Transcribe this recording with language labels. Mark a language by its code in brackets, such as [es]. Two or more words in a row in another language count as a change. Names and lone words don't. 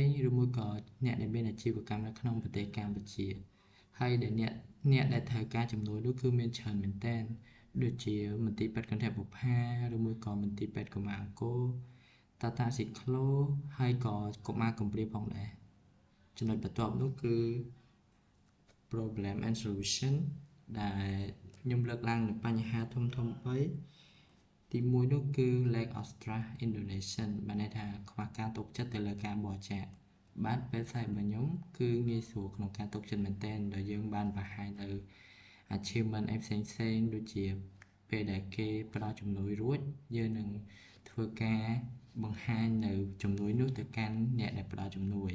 [km] ៗឬមួយក៏អ្នកដែលមានអាជីវកម្មនៅក្នុងប្រទេសកម្ពុជាហើយដែលអ្នកដែលត្រូវការជំនួយនោះគឺមានច្រើនមែនទែនដូចជាមន្ទីរពេទ្យកន្ធបុប្ផាឬមួយក៏មន្ទីរពេទ្យកុមារអង្គរតាតាស៊ីក្លូហើយក៏កុមារកំព្រាផងដែរចំណុចបន្ទាប់នោះ គឺ [en] problem and solution [km] ដែលខ្ញុំលើកឡើងនៅបញ្ហាធំ3ទី1នោះគឺ [en] lack of trust in donation [km] បានន័យថាខ្វះការទុកចិត្តទៅលើការបរិច្ចាគបាទ website របស់ខ្ញុំគឺងាយស្រួលក្នុងការទុកចិត្តមែនទែន ដោយយើងបានបង្ហាញនៅ achievement ផ្សេងៗដូចជាពេលដែលគេផ្ដល់ជំនួយរួចយើងនឹងធ្វើការបង្ហាញនៅជំនួយនោះទៅកាន់អ្នកដែលផ្ដល់ជំនួយ